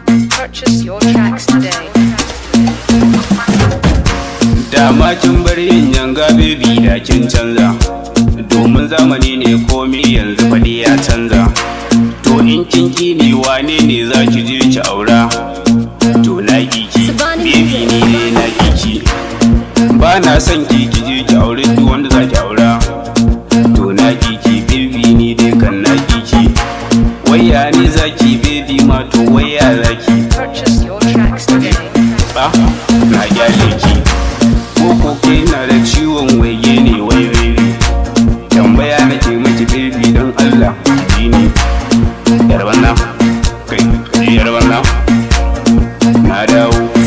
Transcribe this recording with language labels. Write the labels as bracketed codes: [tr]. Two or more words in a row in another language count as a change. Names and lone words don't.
[en] Purchase your tracks today. [ha] Dama kin bar yin yanga, baby, da kin canza. Domin zamani ne, komi yanzu fa dai ya canza. To, in kin ki ni, wane ne za ki je ki aura? To na ki ki, baby ni dai na ki ki. Ba na son ki, ki je ki aure duk wanda za ki aura. To na ki ki, baby ni dai kan na ki ki. Wai ya ne za ki, baby ma to wai ya za ki? [en] Purchase your tracks today. [ha] Ba, na gyale ki. Ko ko ke na da ciwon waige ne wai baby? Tambaya nake miki baby don Allah, ji ni. Yar wannan. Kai, jiyar wannan. Na dawo.